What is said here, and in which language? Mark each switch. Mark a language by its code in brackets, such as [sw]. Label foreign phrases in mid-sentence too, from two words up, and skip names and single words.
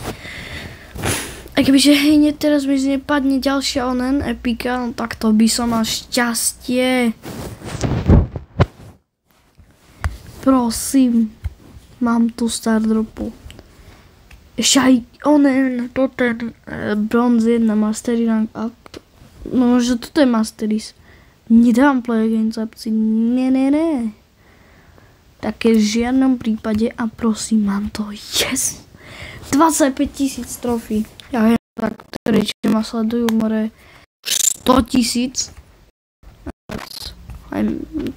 [sk] A kebyže hej, teraz mi nepadne ďalšia onen epika, no tak to by som mal šťastie. Prosím, mám tu Stardropu. Ešte aj onen, to ten Bronze 1 Mastery Rank Up. No, že toto je Masteries. Nedám [en] play again, [sk] chlapci. Ne. Také v žiadnom prípade a prosím, mám to. Yes! 25 000 trofí. Ja viem, tak, ktorí čo ma sledujú, more 100 000.